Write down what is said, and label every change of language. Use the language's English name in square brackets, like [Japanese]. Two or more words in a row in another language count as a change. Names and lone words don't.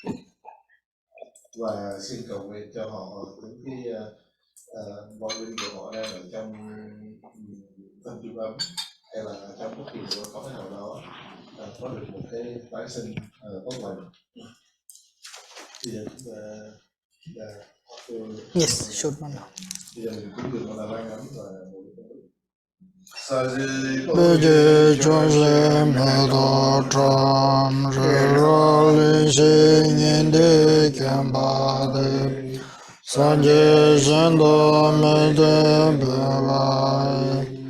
[Vietnamese] và xin cầu nguyện cho họ những cái vong linh của họ đang ở trong tâm trung ấm hay là trong bất kỳ một cõi nào đó có được một cái tái sinh tốt lành. Thì [English] Yes, short one now. [Vietnamese] Bây giờ mình cũng được là vai ngắn và Bede Jose Medo Tram Rali Shinginde Kambade Sanje Shendo Mede Bevai